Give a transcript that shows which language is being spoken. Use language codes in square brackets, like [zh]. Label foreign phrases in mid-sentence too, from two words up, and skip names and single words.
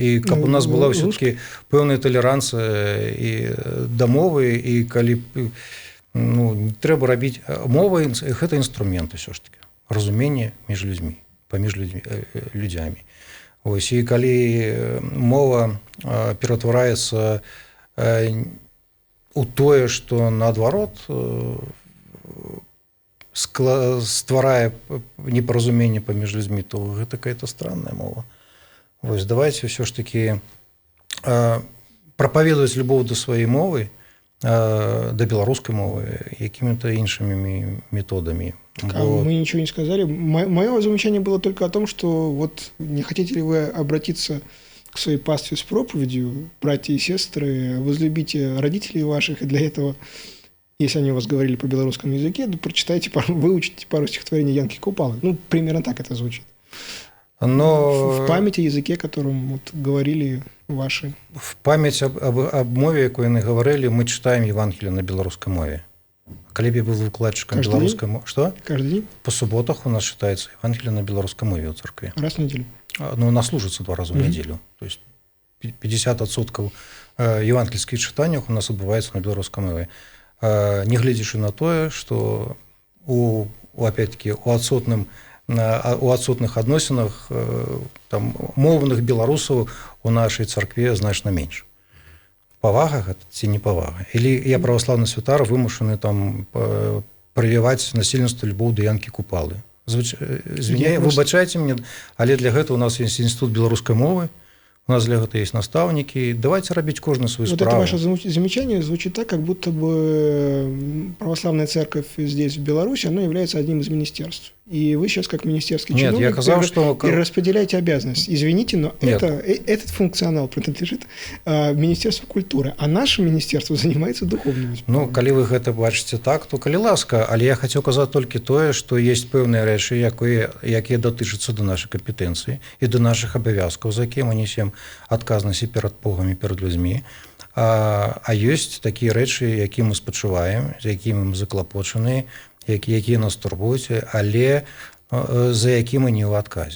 [be] І каб у нас была ўсё-такі пэўная талеранцыя і да мовы, і калі ну, трэба рабіць мова, гэта інструмент усё ж такі, разуменне між людзьмі, паміж людзямі. Ось. І калі мова ператвараецца у тое, што наадварот стварае непаразуменне паміж людзьмі, то гэта [ru] какая-то странная [be] мова. Вось, давайте ўсё ж такі прапаведаваць любоў да сваёй мовы, да беларускай мовы, якімі-то іншымі методамі. [ru] Мы ничего не сказали. Мое замечание было только о том, что вот не хотите ли вы обратиться к своей пастве с проповедью, братья и сестры, возлюбите родителей ваших, и для этого, если они у вас говорили по белорусскому языке, то прочитайте, выучите пару стихотворений Янки Купалы. Ну, примерно так это звучит. Но... В памяти о языке, которым вот говорили ваши. В память об мове, [be] якой яны [ru] говорили, мы читаем Евангелие на белорусской мове. [be] Калі б [ru] я был выкладчиком белорусской мовы... Что? Каждый день? По субботах у нас читается Евангелие на белорусской мове в церкви. Раз в неделю? Ну, у нас служится 2 раза в неделю. То есть 50% евангельских читаний у нас отбывается на белорусской мове. [be] Не глядзячы на тое, [ru] что опять-таки [be] у адсутных адносінах там моўных беларусаў у нашай царкве значна менш. Павага гэта ці не павага? Или я праваслаўны святар вымушаны там привіваць насельніцтву любоў да Янкі Купалы? Выбачайце мне, але для гэта у нас есть інстытут беларускай мовы, [ru] у нас для этого есть наставники. Давайте робить каждый свою справу. Вот это ваше замечание звучит так, как будто бы православная церковь здесь, в Беларуси, она является одним из министерств. И вы сейчас, как министерский Нет, чиновник, я сказал, что... перераспределяете обязанность. Извините, но Нет. этот функционал принадлежит Министерству культуры, а наше министерство занимается духовным. [be] Ну, калі вы гэта бачыце так, то калі ласка, але я хацеў казаць толькі тое, што ёсць пэўныя рэчы, якія датычацца да нашай кампетэнцыі і да нашых абавязкаў, за якія мы несем адказнасць і перад Богам і перад людзьмі. А ёсць такія рэчы, якія мы спачуваем, з якімі мы заклапочаны, якія нас турбуюць, але за які мы не ў адказе.